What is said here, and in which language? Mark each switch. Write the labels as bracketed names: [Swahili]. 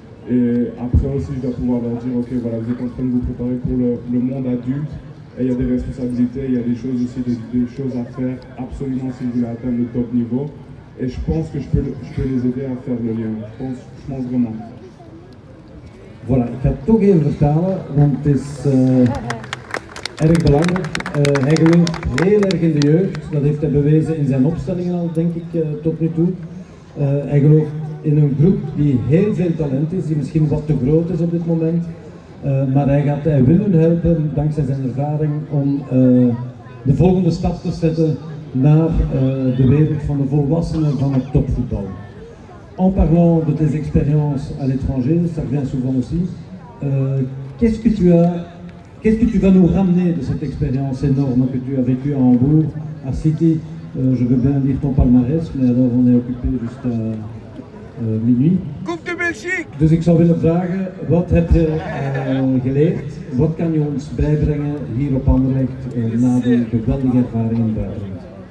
[French] Et après aussi je dois pouvoir leur dire ok voilà vous êtes en train de vous préparer pour le monde adulte et il y a des responsabilités, il y a des choses aussi, des choses à faire absolument si vous voulez atteindre le top niveau. Et je pense que je peux les aider à faire le lien, je pense vraiment. Voilà, [Dutch] ik ga het toch even vertalen, want het is erg belangrijk. Hij gelooft heel erg in de jeugd, dat heeft hij bewezen in zijn opstellingen al, denk ik, tot nu toe. Hij gelooft in een groep die heel veel talent is, die misschien wat te groot is op dit moment. Maar hij wil hun helpen, dankzij zijn ervaring, om de volgende stap te zetten naar de wereld van de volwassenen van het topvoetbal. [French] En parlant de tes expériences à l'étranger, ça revient souvent aussi, qu'est-ce que tu vas nous ramener de cette expérience énorme que tu as vécue à Hambourg, à City? Je veux bien lire ton palmarès, mais alors on est occupé jusqu'à minuit. Coupe de Belgique! [Dutch] Dus ik zou willen vragen, wat heb je geleerd? Wat kan je ons bijbrengen hier op Anderlecht na die geweldige ervaring in het buitenland?